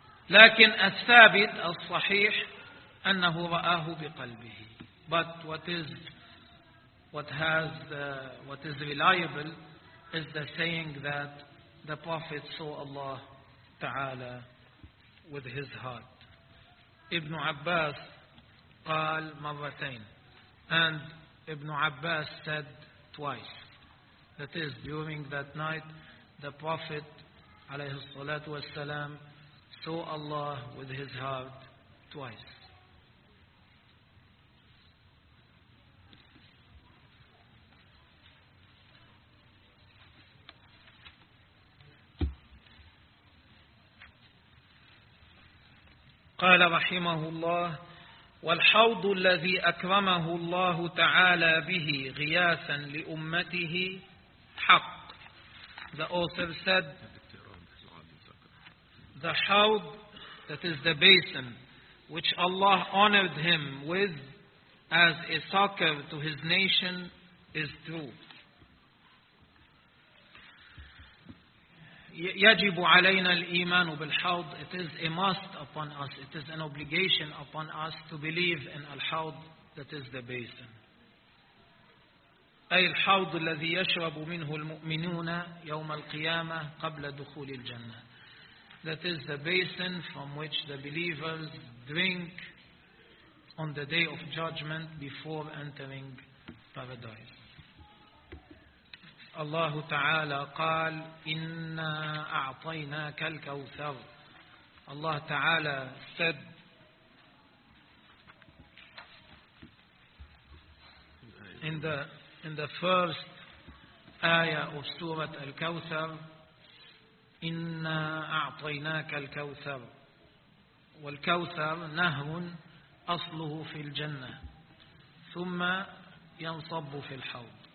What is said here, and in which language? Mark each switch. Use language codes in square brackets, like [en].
[ar] لكن الثابت الصحيح أنه رآه بقلبه. [en] But what is reliable is the saying that the Prophet saw Allah تعالى with his heart. Ibn Abbas [ar] قال مرتين, [en] and Ibn Abbas said twice. That is, during that night, the Prophet [ar] عليه الصلاة والسلام [en] saw Allah with his heart twice. [ar] قال رحمه الله: والحوض الذي أكرمه الله تعالى به غياثا لأمته حق. [en] The author said, the hawd, that is the basin, which Allah honored him with as a succor to his nation, is true. [ar] يجب علينا الإيمان بالحوض. [en] It is a must upon us. It is an obligation upon us to believe in al-hawd, that is the basin. [ar] أي الحوض الذي يشرب منه المؤمنون يوم القيامة قبل دخول الجنة. [en] That is the basin from which the believers drink on the day of judgment before entering paradise. [ar] الله تعالى قال إنا أعطيناك الكوثر. [en] الله تعالى said, in the first ayah of Surah Al-Kawthar, [ar] إِنَّا أَعْطَيْنَاكَ الْكَوْثَرُ. والكوثر نهر أصله في الجنة ثم ينصب في الحوض.